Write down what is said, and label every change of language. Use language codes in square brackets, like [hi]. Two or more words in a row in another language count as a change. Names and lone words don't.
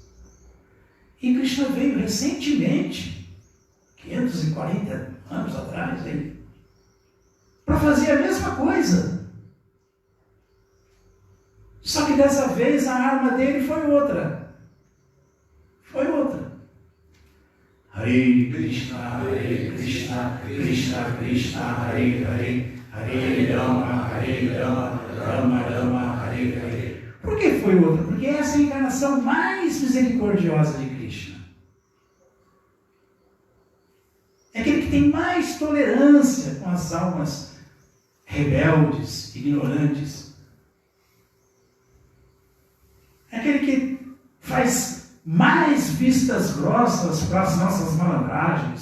[pt] E Krishna veio recentemente, 540 anos atrás, para fazer a mesma coisa. Só que dessa vez a arma dele foi outra. Foi outra. Hare Krishna, Krishna Krishna, Hare Hare, Hare Rama, Rama Rama, Hare Hare. Por que foi outra? Porque essa é a encarnação mais misericordiosa de Krishna. É aquele que tem mais tolerância com as almas rebeldes, ignorantes. É aquele que faz mais vistas grossas para as nossas malandragens.